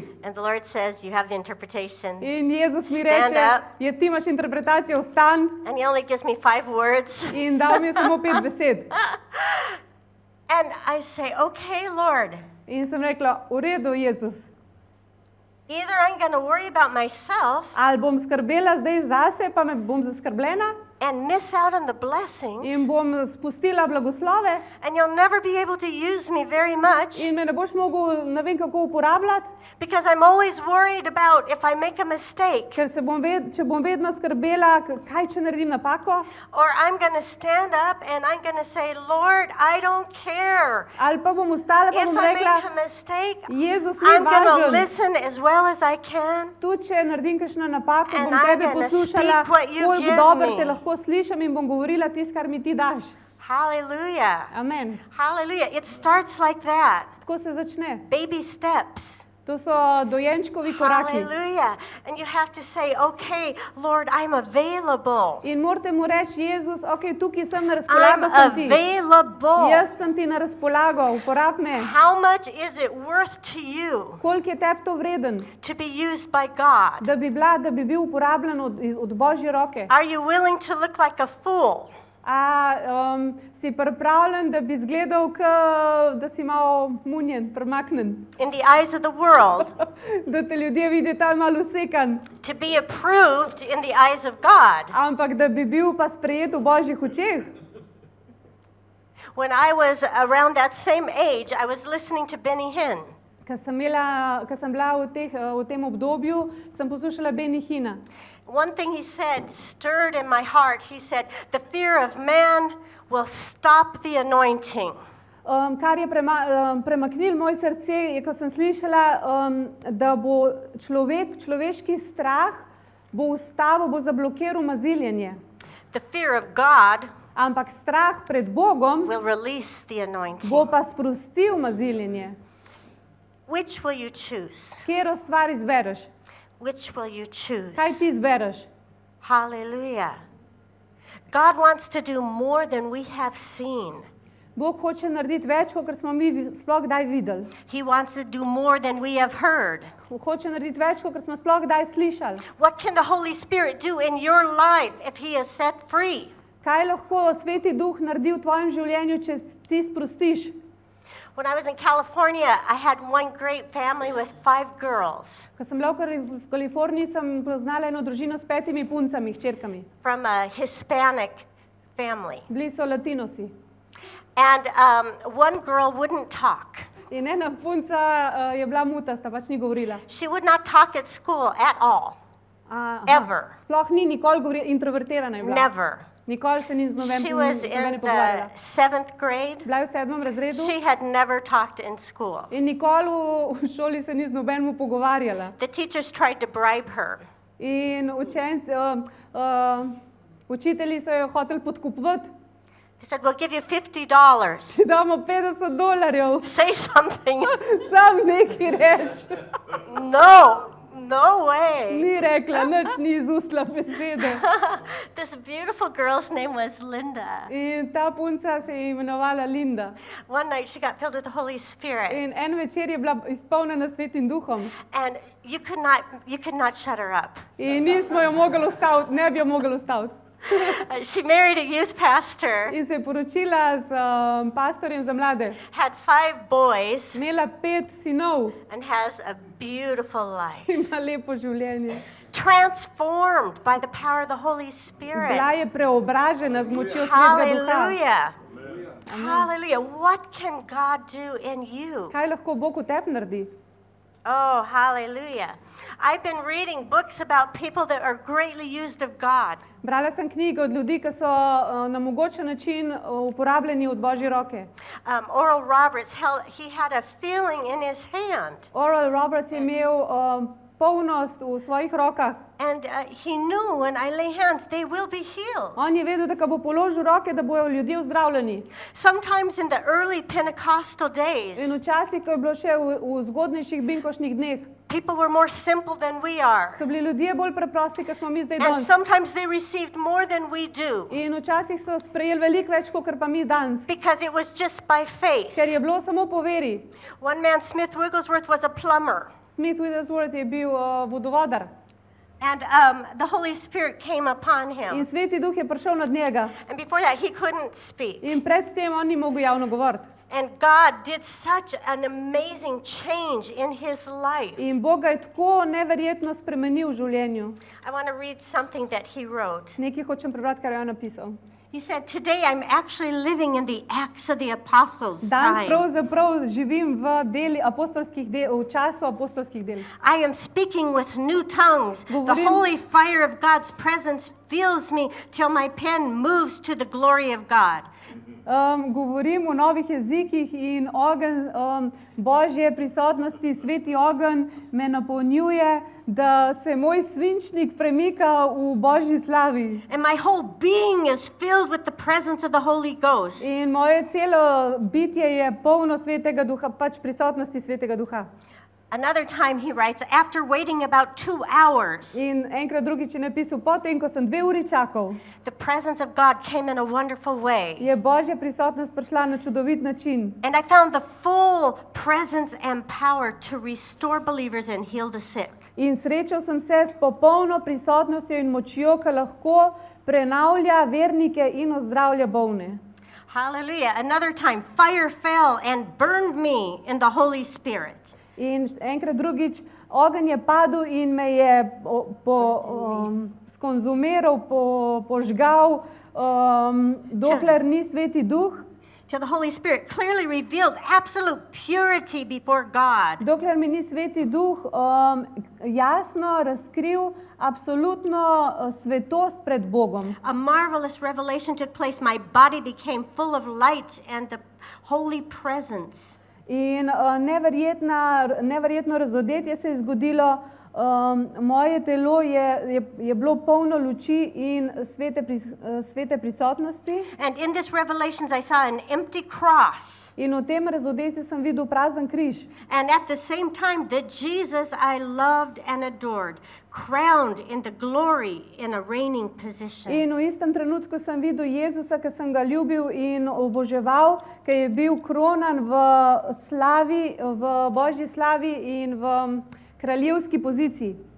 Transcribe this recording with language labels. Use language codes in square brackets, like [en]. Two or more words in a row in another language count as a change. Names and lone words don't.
[en] And the Lord says, you have the interpretation. [sl] In Jezus mi [en] Stand [sl] reče, [en] up. [sl] ti imaš interpretacijo, vstan. [en] And he only gives me 5 words. [sl] In dal mi je samo 5 besed. [en] And I say, okay, Lord, [sl] In sem rekla, v redu, Jezus. [en] either I'm going to worry about myself, [sl] Ali bom skrbela zdaj zase, pa me bom zaskrbljena, [en] and miss out on the [sl] in [en] blessings, [sl] bom spustila blagoslove [en] and you'll never be able to use me very much [sl] in me ne boš mogel ne vem kako uporabljati, [en] because I'm always worried about if I make a mistake, [sl] ker če bom vedno skrbela, kaj če naredim napako, [en] or I'm going to stand up and I'm going to say, Lord, I don't care. [sl] ali pa bom ustala pa [en] If [sl] bom [en] I make [sl] rekla, [en] a mistake, [sl] Jezus ni [en] I'm going to [sl] važen. [en] listen as well as I can. [sl] Tudi če naredim kakšno napako, [en] And [sl] bom [en] I'm [sl] tebe [en] gonna [sl] poslušala, [en] speak what you [sl] koliko [en] give [sl] dobro [en] me. [sl] te lahko slišim in bom govorila tisto, kar mi ti daš. [en] Hallelujah. Amen. Hallelujah. It starts like that. [sl] Tako se začne. [en] Baby steps. [sl] To so dojenčkovi koraki. [en] Hallelujah. And you have to say, okay, Lord, I'm available. [sl] In morate mu reči, Jezus, ok, tukaj sem na [en] I'm [sl] razpolago, sem ti. [en] available. [sl] Jaz sem ti na razpolago, uporab me. [en] How much is it worth to you [sl] Koliko je tebi to vreden, [en] to be used by God? [sl] da bi bil uporabljen od Božje roke? [en] Are you willing to look like a fool? [sl] Si pripravljen, da bi izgledal, da si malo munjen, premaknen, [en] In the eyes of the world, [sl] da te ljudje vidijo tam malo usekan, [en] to be approved in the eyes of God. [sl] ampak da bi bil pa sprejet v Božjih očeh. [en] When I was around that same age, I was listening to Benny Hinn. [sl] Ko sem bila v tem obdobju, sem poslušala Benny Hinna. [en] One thing he said stirred in my heart. He said, the fear of man will stop the anointing. [sl] Kar je premaknilo moje srce, je, ko sem slišala, da bo človeški strah bo ustavil, bo zablokiral maziljenje. [en] The fear of God [sl] Ampak strah pred Bogom [en] will release the anointing. [sl] bo pa sprostil maziljenje. [en] Which will you choose? [sl] Katero stvar izbereš? [en] Which will you choose? [sl] Kaj ti izbereš? [en] Hallelujah. God wants to do more than we have seen. [sl] Bog hoče narediti več, kot smo mi sploh kdaj videli. [en] He wants to do more than we have heard. [sl] Hoče narediti več, kot smo sploh kdaj slišali. [en] What can the Holy Spirit do in your life if He is set free? [sl] Kaj lahko Sveti Duh naredi v tvojem življenju, če ti sprostiš? [en] When I was in California, I had one great family with 5 girls [sl] Ko sem bila v Kaliforniji, sem poznala eno družino s 5 puncami, hčerkami. [en] from a Hispanic family. [sl] Bili so latinosi. [en] And one girl wouldn't talk. [sl] In ena punca je bila mutasta, pač ni govorila. [en] She would not talk at school at all. Ever. [sl] Sploh ni nikoli govorila, introvertirana je bila. [en] Never. [sl] Nikoli se ni z [en] She was in [sl] nobenim [en] the [sl] pogovarjala. [en] 7th grade. [sl] Bila je v 7. razredu [en] She had never talked in school. [sl] in nikoli v šoli se ni z nobenim pogovarjala. [en] The teachers tried to bribe her. [sl] In učitelji so jo hoteli podkupovati. [en] They said, we'll give you $50. [sl] Če damo $50, [en] Say something. [sl] sam nekaj reči. [en] No way. [sl] Ni rekla, nič ni izustila besede. [en] This beautiful girl's name was Linda. [sl] In ta punca se je imenovala Linda. [en] One night she got filled with the Holy Spirit. [sl] In en večer je bila izpolnjena Svetim Duhom. [en] And you could not shut her up. [sl] In nismo jo mogli ustaviti, ne bi jo mogli ustaviti. [en] She married a youth pastor, [sl] In se je poročila z pastorjem za mlade. [en] had 5 boys, [sl] Imela 5 sinov, [en] and has a beautiful life. [sl] ima lepo življenje. [en] Transformed by the power of the Holy Spirit. [sl] Bila je preobražena z močjo Svetega Duha. [en] Hallelujah. Hallelujah. What can God do in you? [sl] Kaj lahko Bog v tebi naredi? [en] Oh, hallelujah. I've been reading books about people that are greatly used of God. [sl] Brala sem knjige od ljudi, ki so na mogočen način uporabljeni od Božje roke. [en] Oral Roberts, he had a feeling in his hand. [sl] Oral Roberts je imel polnost v svojih rokah. [en] And he knew when I lay hands, they will be healed. [sl] On je vedel, da ko bo položil roke, da bojo ljudje ozdravljeni. [en] Sometimes in the early Pentecostal [sl] In [en] days, [sl] včasih, ko je bilo še v zgodnejših binkošnih dneh, [en] people were more simple than we are. [sl] so bili ljudje bolj preprosti, kot smo mi zdaj [en] And [sl] danes. [en] sometimes they received more than we do [sl] In včasih so sprejeli veliko več, kot pa mi danes. [en] because it was just by faith. [sl] Ker je bilo samo po veri. [en] One man, Smith Wigglesworth, was a plumber. [sl] Smith Wigglesworth je bil vodovodar. [en] And the Holy Spirit came upon [sl] In [en] him. [sl] Sveti Duh je prišel nad njega. [en] And before that, he couldn't speak. [sl] In predtem on ni mogel javno govoriti. [en] And God did such an amazing change in his life. [sl] In Bog ga je tako neverjetno spremenil v življenju. [en] I want to read something that he wrote. [sl] Nekaj hočem prebrati, kar je on napisal. [en] He said, "Today I'm actually living in the Acts of the Apostles' [sl] Danes [en] time. [sl] pravzaprav živim v času apostolskih del. [en] I am speaking with new tongues. The [sl] Govorim- [en] holy fire of God's presence fills me till my pen moves to the glory of God." [sl] Govorim v novih jezikih in ogenj Božje prisotnosti, sveti ogenj me napolnjuje, da se moj svinčnik premika v Božji slavi. [en] And my whole being is filled with the presence of the Holy Ghost. [sl] In moje celo bitje je polno svetega duha, pač prisotnosti svetega duha. [en] Another time he writes, after waiting about 2 hours, [sl] In enkrat drugič je napisal, potem ko sem 2 uri čakal, [en] the presence of God came in a wonderful way. [sl] je Božja prisotnost prišla na čudovit način. [en] And I found the full presence and power to restore believers and heal the sick. [sl] In srečal sem se s popolno prisotnostjo in močjo, ki lahko prenavlja vernike in ozdravlja bolne. [en] Hallelujah. Another time, fire fell and burned me in the Holy Spirit. [sl] In enkrat drugič, ogenj je padel in me je skonzumiral, požgal, dokler ni sveti duh, [en] Till the Holy Spirit clearly revealed absolute purity before God. [sl] dokler mi ni sveti duh jasno razkril absolutno svetost pred Bogom. [en] A marvelous revelation took place. My body became full of light and the holy presence. [sl] In neverjetno razodetje se je zgodilo, moje telo je bilo polno luči in svete prisotnosti. [en] And in this revelations I saw an empty cross. [sl] In v tem razodetju sem videl prazen križ. [en] And at the same time, the Jesus I loved and adored, crowned in the glory in a reigning position. [sl] In v istem trenutku sem videl Jezusa, ki sem ga ljubil in oboževal, ki je bil kronan v slavi, v Božji slavi in v kraljevski poziciji.